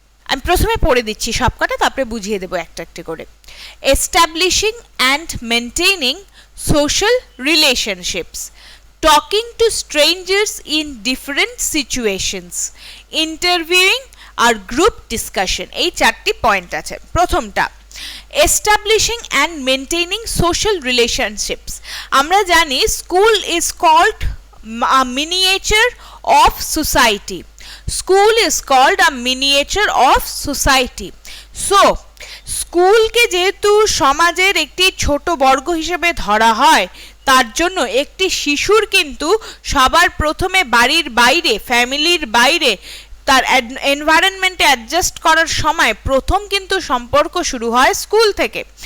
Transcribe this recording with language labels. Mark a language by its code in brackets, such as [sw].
[bn] আমি প্রথমে পড়ে দিচ্ছি সবকটা, তারপরে বুঝিয়ে দেবো একটা একটা করে। [en] establishing and maintaining social relationships, talking to strangers in different situations, [bn] interviewing আর group discussion, এই চারটি পয়েন্ট আছে। [en] প্রথমটা establishing and maintaining social relationships। [bn] আমরা জানি [en] School is called a miniature of society. School is called a miniature of society. [bn] So স্কুলকে যেহেতু সমাজের একটি ছোট বর্গ হিসেবে ধরা হয়, তার জন্য একটি শিশুর কিন্তু সবার প্রথমে বাড়ির বাইরে, ফ্যামিলির বাইরে তার এনভায়রনমেন্টে অ্যাডজাস্ট করার সময় প্রথম কিন্তু সম্পর্ক শুরু হয় স্কুল থেকে।